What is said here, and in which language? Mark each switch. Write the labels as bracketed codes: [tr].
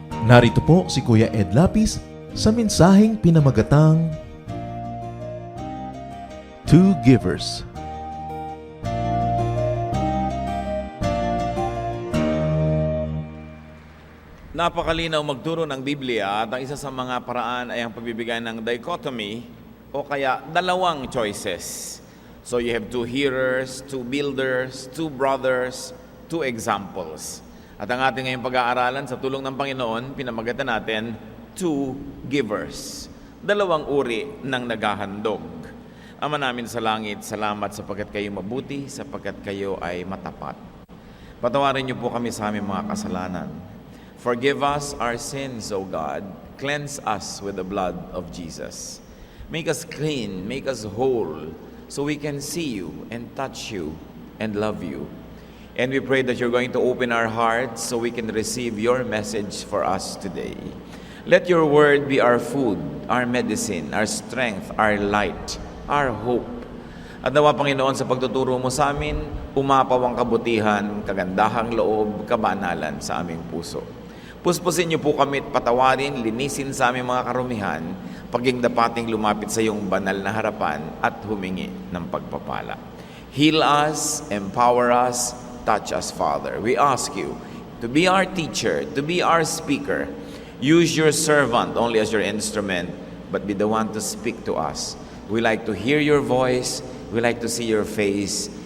[tl] Narito po si Kuya Ed Lapis sa mensaheng pinamagatang Two Givers. Napakalinaw magturo ng Biblia at ang isa sa mga paraan ay ang pagbibigay ng dichotomy o kaya dalawang choices. [en] So you have two hearers, two builders, two brothers, two examples. [tl] At ang ating ngayong pag-aaralan sa tulong ng Panginoon, pinamagatan natin, two givers. Dalawang uri ng naghahandog. Ama namin sa langit, salamat sapagkat kayo mabuti, sapagkat kayo ay matapat. Patawarin niyo po kami sa aming mga kasalanan. [en] Forgive us our sins, O God. Cleanse us with the blood of Jesus. Make us clean, make us whole, so we can see you and touch you and love you. And we pray that you're going to open our hearts so we can receive your message for us today. Let your word be our food, our medicine, our strength, our light, our hope. [tl] At nawa, Panginoon, sa pagtuturo mo sa amin, umapaw ang kabutihan, kagandahang loob, kabanalan sa aming puso. Puspusin niyo po kami at patawarin, linisin sa aming mga karumihan, paging dapating lumapit sa iyong banal na harapan at humingi ng pagpapala. [en] Heal us, empower us, touch us, Father. We ask you to be our teacher, to be our speaker. Use your servant only as your instrument, but be the one to speak to us. We like to hear your voice. We like to see your face.